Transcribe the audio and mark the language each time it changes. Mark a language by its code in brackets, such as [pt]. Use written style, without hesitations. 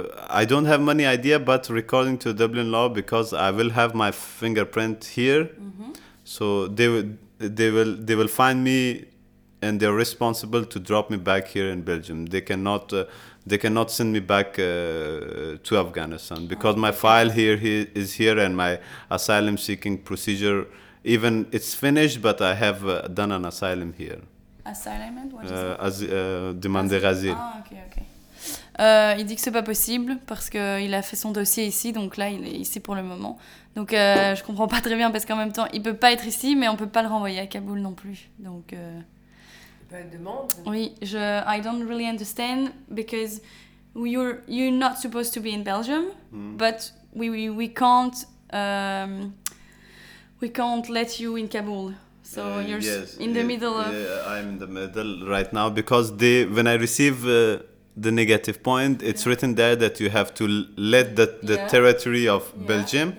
[en] I don't have any idea, but according to Dublin law, because I will have my fingerprint here, so they will find me, and they're responsible to drop me back here in Belgium. They cannot send me back to Afghanistan because my file here is here, and my asylum seeking procedure even it's finished, but I have done an asylum here. Asylum, what is [fr] it? Demander asile. Ah, ok. Il dit que c'est pas possible parce que il a fait son dossier ici, donc là il est ici pour le moment. Donc je comprends pas très bien parce qu'en même temps il peut pas être ici, mais on peut pas le renvoyer à Kaboul non plus. Donc. Il peut être demande. [en] Oui, I don't really understand because you're not supposed to be in Belgium, but we can't let you in Kaboul. So you're in the middle of... Yeah, I'm in the middle right now because when I receive the negative point, it's written there that you have to let the territory of Belgium.